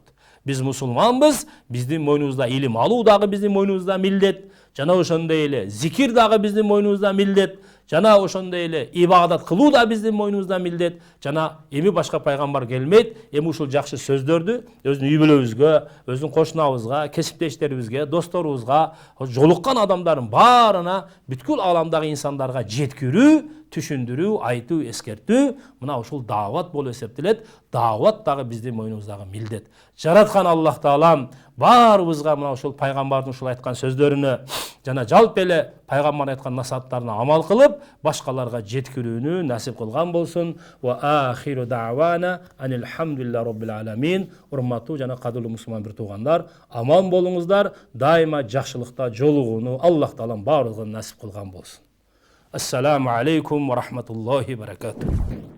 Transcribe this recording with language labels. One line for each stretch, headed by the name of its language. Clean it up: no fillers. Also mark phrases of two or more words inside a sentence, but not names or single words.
Kyrgyz: Биз мусулманбыз, биздин мойнубузда илим алуу дагы биздин мойнубузда милдет, жана ошондой эле зикир дагы биздин мойнубузда милдет, жана ошондой эле ибадат кылуу да биздин мойнубузда милдет, жана эми башка пайгамбар келмейт, эми ушул жакшы сөздөрдү өзүнүн үй бүлөбүзгө, өзүнүн кошунабызга, кесиптештерибизге, досторубузга, жолуккан адамдардын баарына, бүткүл ааламдагы инсандарга жеткирүү, түшүндүрүү, айтуу, эскертүү, мына ушул даават болуп эсептелет. Даават дагы биздин мойнубузда милдет. Жараткан Аллах Таалам баарыбызга мына ушул пайгамбардын ушул айткан сөздөрүнө жана жалпы эле пайгамбар айткан насааттарына амал кылып, башкаларга жеткирүүнү насип кылган болсун.
Arabic: وآخر دعوانا أن الحمد لله رب العالمين.
Kyrgyz: Урматтуу жана кадырлуу мусулман бир туугандар, аман болуңуздар. Дайыма жакшылыкта жолугууну Аллах Таалам баарыбызга насип кылган болсун.
Arabic: السلام عليكم ورحمة الله وبركاته.